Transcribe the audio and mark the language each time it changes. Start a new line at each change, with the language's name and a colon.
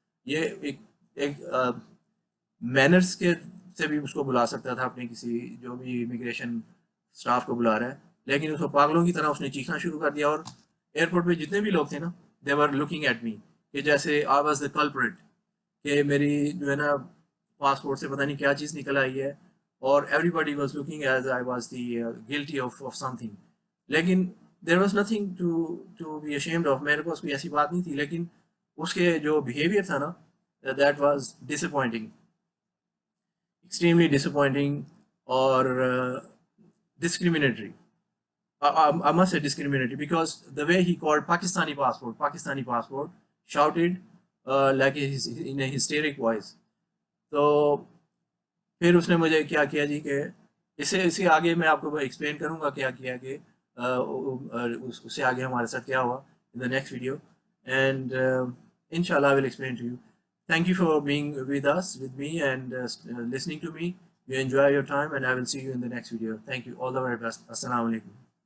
Urdu: یہ ایک مینرس کے سے بھی اس کو بلا سکتا تھا, اپنے کسی جو بھی امیگریشن اسٹاف کو بلا رہا ہے, لیکن اس کو پاگلوں کی طرح اس نے چیخنا شروع کر دیا. اور ایئرپورٹ پہ جتنے بھی لوگ تھے نا,
English: they were looking at me,
Urdu: کہ جیسے
English: I was the culprit,
Urdu: کہ میری جو ہے نا پاسپورٹ سے پتہ نہیں کیا چیز نکل آئی ہے, اور
English: Everybody was looking as I was the guilty of something.
Urdu: لیکن
English: there was nothing to be ashamed of,
Urdu: میرے پاس کوئی ایسی بات نہیں تھی, لیکن اس کے جو بیہیویئر تھا نا,
English: that was disappointing,
Urdu: extremely dish appointing, اور discriminatory.
English: I must say discriminatory, because the way he called Pakistani passport, shouted like in a hysteric voice.
Urdu: تو پھر اس نے مجھے کیا کیا جی, کہ اس سے آگے میں آپ کو ایکسپلین کروں گا کیا کیا, کہ اس سے آگے ہمارے ساتھ کیا ہوا
English: in the next video, and inshallah I will explain to you. Thank you for being with me, and listening to me. You enjoy your time, and I will see you in the next video. Thank you. All the very best. Assalamu alaikum.